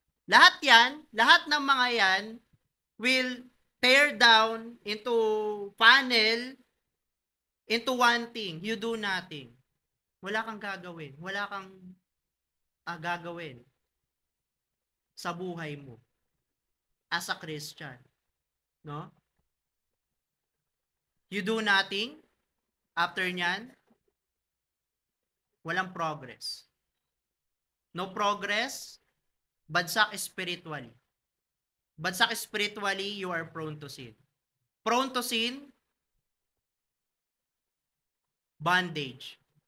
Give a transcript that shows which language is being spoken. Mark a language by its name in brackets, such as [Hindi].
[Filipino] Lahat ng mga yan [English] will tear down into funnel into one thing. You do nothing. [Filipino] Wala kang gagawin. Wala kang gagawin sa buhay mo [English] as a Christian. No? You do nothing. [Filipino] After nyan, walang progress. [English] No progress, bagsak spiritually. Bagsak spiritually, you are prone to sin. Prone to sin, bondage.